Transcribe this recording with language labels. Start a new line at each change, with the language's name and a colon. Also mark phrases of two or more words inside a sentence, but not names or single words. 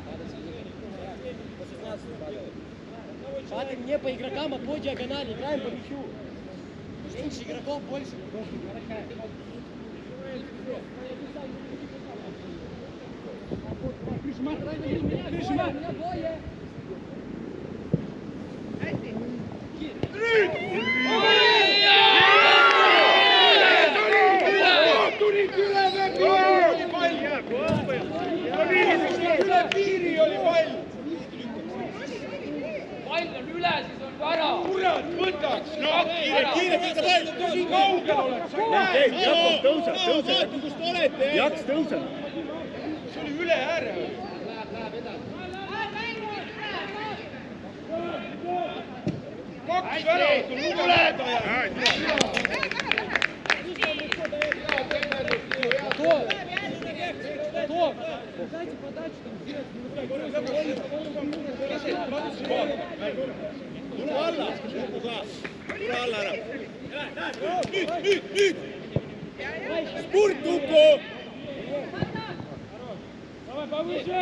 Russian: Смотри, не по игрокам, а по диагонали. Играем по мячу. Меньше игроков, больше. Прижимай! Прижимай!
Estonian: Piiri oli pall! Pall on üle, siis on ära. Kurat, võtaks! Kiire, võta pall! Kaugel oleks! Tõuseb! Kust olete? Jaks tõuseb! See oli üle ääre! Kaks väravat on lugulähedaja!
Russian: Дайте подачу, там сделать.
Estonian: Tule alla! Tule alla ära! Nüüd! Spurt, Uko!
Russian: Давай повыше.